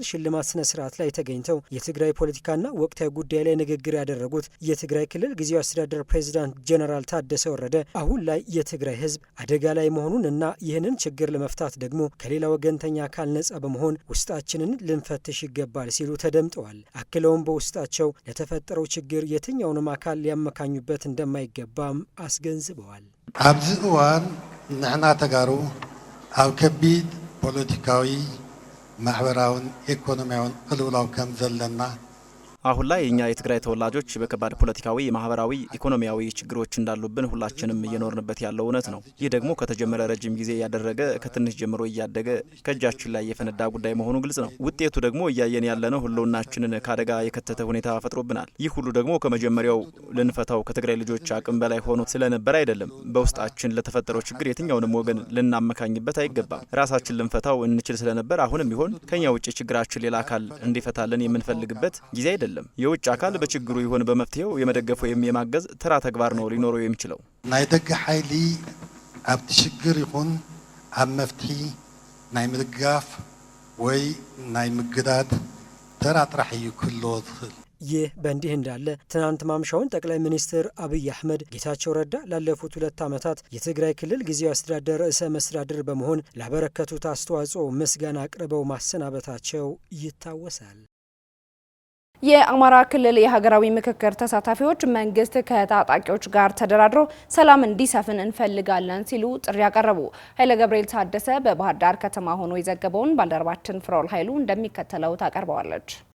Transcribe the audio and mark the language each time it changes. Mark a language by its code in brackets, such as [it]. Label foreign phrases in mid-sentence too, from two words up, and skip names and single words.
[am] ሽልማት ስነ ስርዓት ላይ ተገኝተው የትግራይ ፖለቲካና ወቅታዊ ጉዳይ ላይ ንግግር ያደረጉት የትግራይ ክልል ጊዜያዊ አስተዳደር ፕሬዝዳንት ጄኔራል ታደሰ ወረደ አሁን ላይ የትግራይ ህዝብ አደጋ ላይ መሆኑንና ይህንን ችግር ለመፍታት ደግሞ ከሌላ ወገንተኛ አካል ነጻ በመሆን ውስጣችንን ልንፈትሽ ይገባል ሲሉ ተደምጠዋል። አክለውም በውስጣቸው ለተፈጠረው ችግር የትኛውንም አካል ሊያመካኙበት እንደማይገባም አስገንዝበዋል። [ti] ኣብዚ እዋን ንሕና ተጋሩ ኣብ ከቢድ ፖለቲካዊ ማሕበራውን ኢኮኖሚያውን ቅልውላው ከም ዘለና [am] አሁን ላይ እኛ የትግራይ ተወላጆች በከባድ ፖለቲካዊ፣ ማህበራዊ፣ ኢኮኖሚያዊ ችግሮች እንዳሉብን ሁላችንም እየኖርንበት ያለው እውነት ነው። ይህ ደግሞ ከተጀመረ ረጅም ጊዜ ያደረገ ከትንሽ ጀምሮ እያደገ ከእጃችን ላይ የፈነዳ ጉዳይ መሆኑ ግልጽ ነው። ውጤቱ ደግሞ እያየን ያለነው ህልውናችንን ከአደጋ የከተተ ሁኔታ ፈጥሮብናል። ይህ ሁሉ ደግሞ ከመጀመሪያው ልንፈታው ከትግራይ ልጆች አቅም በላይ ሆኖ ስለነበር አይደለም። በውስጣችን ለተፈጠረው ችግር የትኛውንም ወገን ልናመካኝበት አይገባም። ራሳችን ልንፈታው እንችል ስለነበር አሁንም ቢሆን ከኛ ውጭ ችግራችን ሌላ አካል እንዲፈታልን የምንፈልግበት ጊዜ አይደለም። የውጭ አካል በችግሩ ይሁን በመፍትሄው የመደገፍ ወይም የማገዝ ተራ ተግባር ነው ሊኖረው የሚችለው። [ti] ናይ ደገ ኃይሊ ኣብ ችግር ይሁን ኣብ መፍትሄ ናይ ምድጋፍ ወይ ናይ ምግዳድ ተራ ጥራሕ እዩ ክህልዎ ዝኽእል። [am] ይህ በእንዲህ እንዳለ ትናንት ማምሻውን ጠቅላይ ሚኒስትር አብይ አህመድ ጌታቸው ረዳ ላለፉት 2 ዓመታት የትግራይ ክልል ጊዜያዊ አስተዳደር ርዕሰ መስተዳድር በመሆን ላበረከቱት አስተዋጽኦ ምስጋና አቅርበው ማሰናበታቸው ይታወሳል። የአማራ ክልል የሀገራዊ ምክክር ተሳታፊዎች መንግስት ከታጣቂዎች ጋር ተደራድሮ ሰላም እንዲሰፍን እንፈልጋለን ሲሉ ጥሪ ያቀረቡ። ኃይለ ገብርኤል ታደሰ በባህር ዳር ከተማ ሆኖ የዘገበውን ባልደረባችን ፍሮል ኃይሉ እንደሚከተለው ታቀርበዋለች።